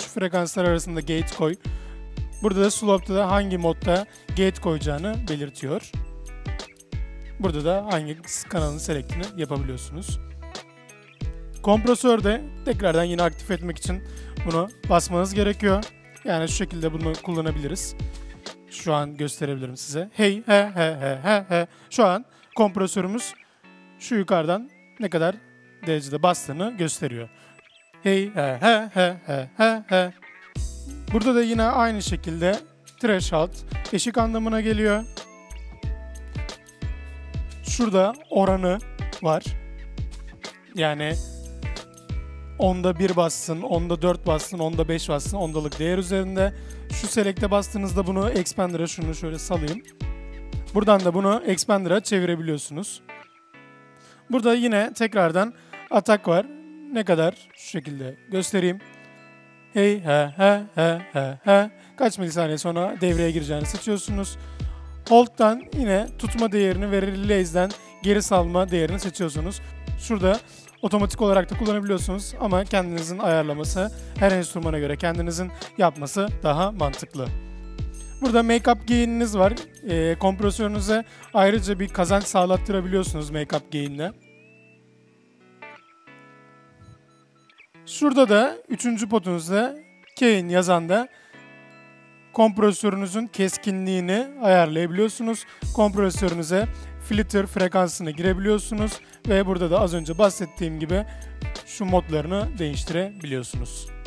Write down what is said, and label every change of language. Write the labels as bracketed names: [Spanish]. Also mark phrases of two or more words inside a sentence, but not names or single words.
[Turkish] Şu frekanslar arasında gate koy. Burada da slope'da da hangi modda gate koyacağını belirtiyor. Burada da hangi kanalın select'ini yapabiliyorsunuz. Kompresörde tekrardan yine aktif etmek için bunu basmanız gerekiyor. Yani şu şekilde bunu kullanabiliriz. Şu an gösterebilirim size. Hey he he he he he. Şu an kompresörümüz şu yukarıdan ne kadar derecede bastığını gösteriyor. Hey he he he he he he. Burada da yine aynı şekilde threshold eşik anlamına geliyor. Şurada oranı var. Yani 10'da 1 bassın, 10'da 4 bassın, 10'da 5 bassın, ondalık değer üzerinde. Şu select'e bastığınızda bunu expander'a, şunu şöyle salayım. Buradan da bunu expander'a çevirebiliyorsunuz. Burada yine tekrardan atak var. Ne kadar? Şu şekilde göstereyim. Hey he he he he he. Kaç milisaniye sonra devreye gireceğini seçiyorsunuz. Hold'dan yine tutma değerini ve release'den geri salma değerini seçiyorsunuz. Şurada otomatik olarak da kullanabiliyorsunuz ama kendinizin ayarlaması, her enstrümana göre kendinizin yapması daha mantıklı. Burada [English] make-up gain'iniz [Turkish] var. Kompresörünüze ayrıca bir kazanç sağlattırabiliyorsunuz [English] make-up gain'le. [Turkish] Şurada da 3. potunuzda gain yazan da kompresörünüzün keskinliğini ayarlayabiliyorsunuz. Kompresörünüze filter frekansını girebiliyorsunuz ve burada da az önce bahsettiğim gibi şu modlarını değiştirebiliyorsunuz.